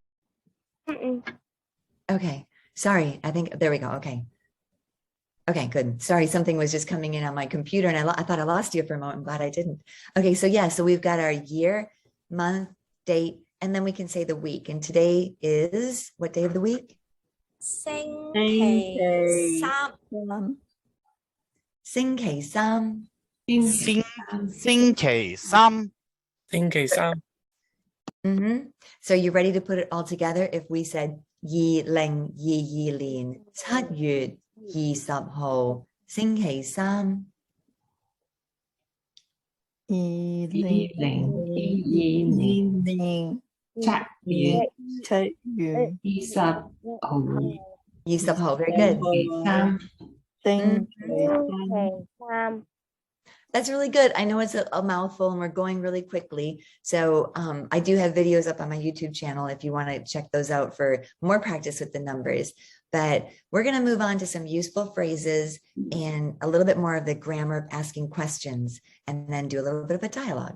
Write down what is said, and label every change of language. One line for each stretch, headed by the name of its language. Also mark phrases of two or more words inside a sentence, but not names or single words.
English: Okay. Sorry. I think, there we go. Okay. Okay, good. Sorry, something was just coming in on my computer and I thought I lost you for a moment. I'm glad I didn't. Okay, so yeah, so we've got our year, month, date, and then we can say the week. And today is what day of the week?
Chinese: 星期三星期三. 星期三。星期三
English: So you ready to put it all together if we said
Chinese: 2022 年7月20號星期三? 2022年7月20號
English: Very good.
Chinese: 星期三
English: That's really good. I know it's a mouthful and we're going really quickly. So I do have videos up on my YouTube channel if you want to check those out for more practice with the numbers. But we're going to move on to some useful phrases and a little bit more of the grammar of asking questions and then do a little bit of a dialogue.